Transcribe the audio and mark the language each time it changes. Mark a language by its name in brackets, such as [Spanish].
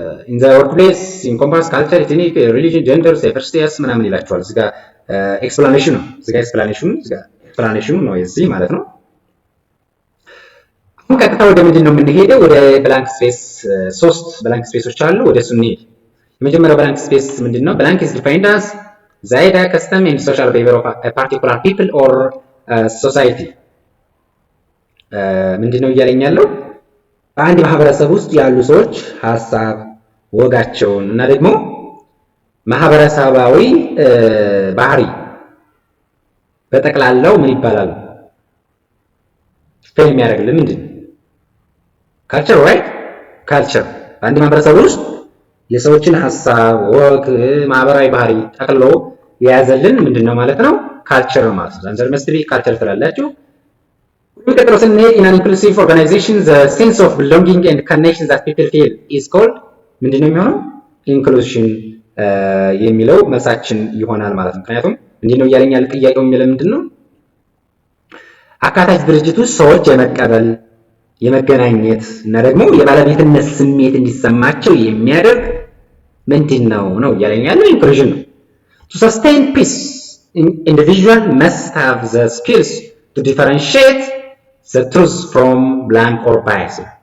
[English] in the workplace encompass culture, ethnic, religion, gender, diversity [Amharic] ምናምን ይላቸዋል። እዚህ ጋር explanation ነው። እዚህ ጋር explanation ነው የዚህ ማለት ነው። አሁን ቀጥታ ወደ ምንድን ነው የምንሄደው? ወደ ብላንክ ስፔስ 3 ብላንክ ስፔሶች አሉ። ወደ እሱ እንሂድ። የመጀመሪያው ብላንክ ስፔስ ምንድነው? [English] blank is defined as the idea, custom and social behavior of a particular people or society. [Amharic] ምንድነው እያለኝ ያለው? በአንድ ማህበረሰብ ውስጥ ያሉ ሰዎች ሐሳብ፣ ወጋቸውን እና ደግሞ ማህበረሰባዊ ባህሪ በጠቅላላው ምን ይባላል? ስፔል የሚያደርግልን ምንድነው? ካልቸር right? ካልቸር በአንድ ማህበረሰብ ውስጥ የሰዎችን ሐሳብ፣ ወግ፣ ማህበራዊ ባህሪ ጠቅልሎ የያዘልን ምንድነው ማለት ነው? ካልቸር ማለት ነው። አንዘር መስት ቢ ካልቸር ትላላችሁ። የሚቀጥለው ስንሄድ [English] in an inclusive organization the sense of belonging and connection that people feel is called [Amharic] ምንድነው የሚሆነው? inclusion የሚለው መልሳችን ይሆናል ማለት ነው። ምክንያቱም ምንድነው እያለኝ ያለ ጥያቄው የሚለው ምንድነው? አካታች ድርጅት ውስጥ ሰዎች የመቀበል የመገናኘት እና ደግሞ የባለቤትነት ስሜት እንዲሰማቸው የሚያደርግ ምንድነው ነው እያለኝ ያለው inclusion ነው። [English] To sustain peace, individual must have the skills to differentiate the truth from blank or bias.